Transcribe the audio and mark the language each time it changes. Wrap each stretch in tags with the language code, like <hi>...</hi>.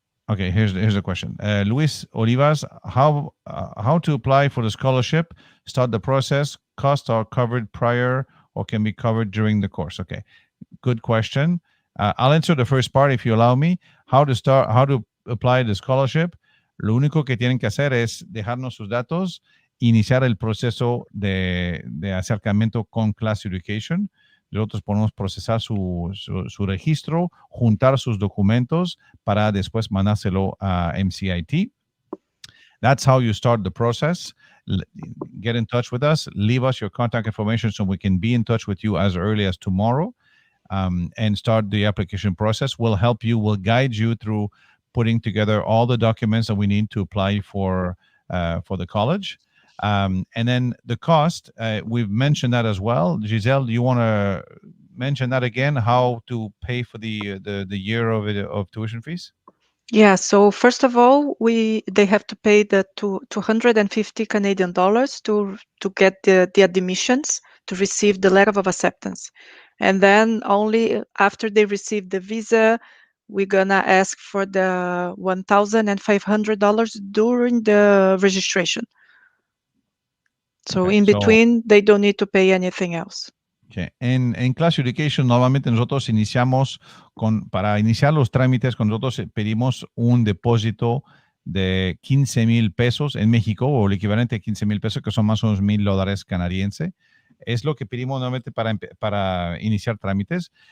<en>Okay, here's the question. Luis Olivas, how to apply for the scholarship? Start the process. Costs are covered prior or can be covered during the course. Okay, good question. I'll answer the first part if you allow me. How to apply the scholarship.</en> <es>Lo único que tienen que hacer es dejarnos sus datos, iniciar el proceso de acercamiento con Class Education. Nosotros podemos procesar su registro, juntar sus documentos para después mandárselo a MCIT.</es> <en>That's how you start the process. Get in touch with us. Leave us your contact information so we can be in touch with you as early as tomorrow and start the application process. We'll help you. We'll guide you through putting together all the documents that we need to apply for the college. And then the cost, we've mentioned that as well. Giselle, do you want to mention that again, how to pay for the year of tuition fees? Yeah, so first of all, they have to pay the 250 Canadian dollars to get the admissions, to receive the letter of acceptance. And then only after they receive the visa, we're gonna ask for the $1,500 during the registration. So Okay, in between, they don't need to pay anything else. Okay.</en> <es>En Class Education, normalmente nosotros iniciamos para iniciar los trámites, con nosotros pedimos un depósito de 15,000 pesos en México, o el equivalente a 15,000 pesos, que son más o menos $1,000 canadiense. Es lo que pedimos normalmente para iniciar trámites.</es>